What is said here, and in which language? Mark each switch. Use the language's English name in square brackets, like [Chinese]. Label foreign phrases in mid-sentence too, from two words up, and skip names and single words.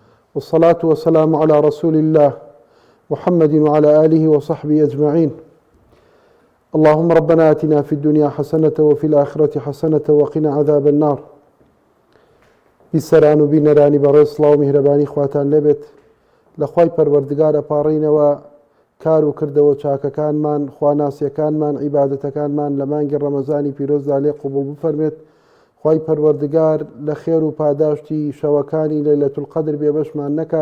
[Arabic] والصلاة والسلام على رسول الله محمد وعلى آله وصحبه أجمعين. اللهم ربنا آتنا في الدنيا حسنة وفي الآخرة حسنة وقنا عذاب النار. [Central Kurdish] بیسەران و بینەرانی بەڕێز سڵاو و میهرەبانی خواتان لێبێت. لەخوای پەروەردگارە پاڕینەوە کار و کردەوە چاکەکانمان، خواناسیەکانمان، عیبادەتەکانمان لە مانگی ڕەمەزانی پیرۆزدا لێ قبوڵ بفەرمێت. خوای پەروەردگار لە خێر و پاداشتی شەوەکانی لەیلەتول القەدر بێبەشمان نەکات.